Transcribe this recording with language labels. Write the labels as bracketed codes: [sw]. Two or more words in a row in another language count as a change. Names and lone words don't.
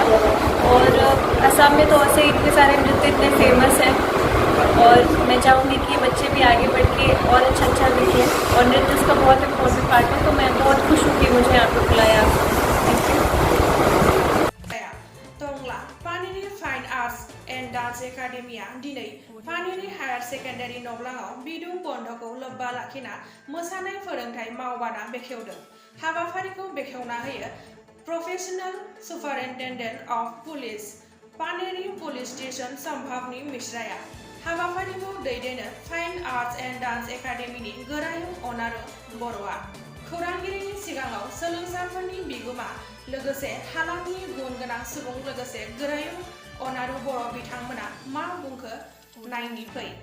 [hi] और असम में तो ऐसे इतने सारे नृत्य इतने फेमस हैं और मैं चाहूँगी कि बच्चे भी आगे बढ़ के और अच्छा लिखें और नृत्य उसका बहुत [en] important part [hi] है। तो मैं बहुत खुश हूँ कि मुझे यहाँ पे बुलाया। [brx] पानेरी फाइन आर्ट्स एंड डांस एकाडेमिया दिनै पानेरी हायर सेकेंडारि नग्लाङाव बिदुं बन्धखौ लोब्बा लाखिना मोसानाय फोरोंथाय मावबादा बेखेवदों। हाबाफारिखौ बेखेवना होयो [en] professional superintendent of police [brx] पानेरी पुलिस स्टेशन Samvabani Mishra हाबाफारिखौ दैदेनो फाइन आर्ट्स एंड डांस एकाडेमिनि गोरायुं अनारु बर'आ खौरांगिरिनि सिगाङाव सोलोंसाफोरनि बिगोमा लोगोसे हालामनि गुन गोनां सुबुं लोगोसे गोरायुं अनारु बर' बिथांमोना मा बुंखो नायनि फै।